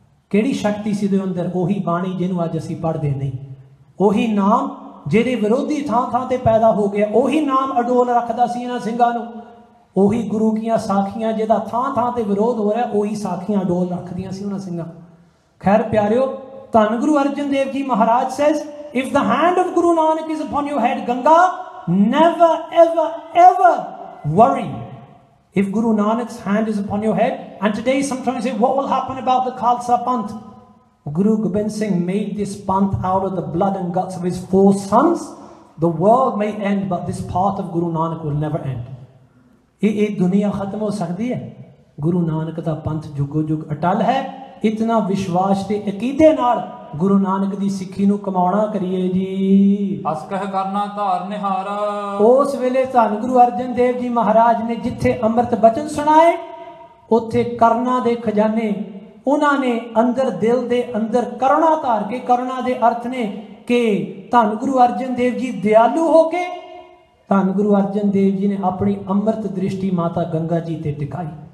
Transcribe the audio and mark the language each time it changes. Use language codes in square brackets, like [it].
[pa] ਕਿਹੜੀ ਸ਼ਕਤੀ ਸੀ ਉਹਦੇ ਅੰਦਰ? ਉਹੀ ਬਾਣੀ ਜਿਹਨੂੰ ਅੱਜ ਅਸੀਂ ਪੜ੍ਹਦੇ ਨਹੀਂ, ਉਹੀ ਨਾਮ ਜਿਹਦੇ ਵਿਰੋਧੀ ਥਾਂ ਥਾਂ ਤੇ ਪੈਦਾ ਹੋ ਗਿਆ, ਉਹੀ ਨਾਮ ਅਡੋਲ ਰੱਖਦਾ ਸੀ ਇਹਨਾਂ ਸਿੰਘਾਂ ਨੂੰ। ਉਹੀ ਗੁਰੂ ਦੀਆਂ ਸਾਖੀਆਂ ਜਿਹਦਾ ਥਾਂ ਥਾਂ ਤੇ ਵਿਰੋਧ ਹੋ ਰਿਹਾ, ਉਹੀ ਸਾਖੀਆਂ ਅਡੋਲ ਰੱਖਦੀਆਂ ਸੀ ਉਹਨਾਂ ਸਿੰਘਾਂ। ਖੈਰ ਪਿਆਰਿਓ, ਧੰਨ ਗੁਰੂ ਅਰਜਨ ਦੇਵ ਜੀ ਮਹਾਰਾਜ [en] Says, if the hand of Guru Nanak is upon your head, Ganga, never ever ever worry. If Guru Nanak's hand is upon your head, and today sometimes say, what will happen about the Khalsa Panth? Guru Gobind Singh made this Panth out of the blood and guts of his 4 sons. The world may end, but this path of Guru Nanak will never end. [pa] ਇਹ ਦੁਨੀਆ ਖਤਮ ਹੋ ਸਕਦੀ ਹੈ, ਗੁਰੂ ਨਾਨਕ ਦਾ ਪੰਥ ਜੁਗੋ ਜੁਗ ਅਟਲ ਹੈ। ਇਤਨਾ ਵਿਸ਼ਵਾਸ ਤੇ ਅਕੀਦੇ ਨਾਲ ਗੁਰੂ ਨਾਨਕ ਦੀ ਸਿੱਖੀ ਨੂੰ ਕਮਾਉਣਾ ਕਰੀਏ ਜੀ। ਅਸ ਕਹਿ ਕਰਨਾ ਧਾਰ ਨਿਹਾਰ। ਉਸ ਵੇਲੇ ਧੰਨ ਗੁਰੂ ਅਰਜਨ ਦੇਵ ਜੀ ਮਹਾਰਾਜ ਨੇ ਜਿੱਥੇ ਅੰਮ੍ਰਿਤ ਬਚਨ ਸੁਣਾਏ, ਉੱਥੇ ਕਰਨਾ ਦੇ ਖਜ਼ਾਨੇ ਉਹਨਾਂ ਨੇ ਅੰਦਰ ਦਿਲ ਦੇ ਅੰਦਰ ਕਰੁਣਾ ਧਾਰ ਕੇ, ਕਰੁਣਾ ਦੇ ਅਰਥ ਨੇ ਕਿ ਧੰਨ ਗੁਰੂ ਅਰਜਨ ਦੇਵ ਜੀ ਦਿਆਲੂ ਹੋ ਕੇ ਧੰਨ ਗੁਰੂ ਅਰਜਨ ਦੇਵ ਜੀ ਨੇ ਆਪਣੀ ਅੰਮ੍ਰਿਤ ਦ੍ਰਿਸ਼ਟੀ ਮਾਤਾ ਗੰਗਾ ਜੀ ਤੇ ਟਿਕਾਈ।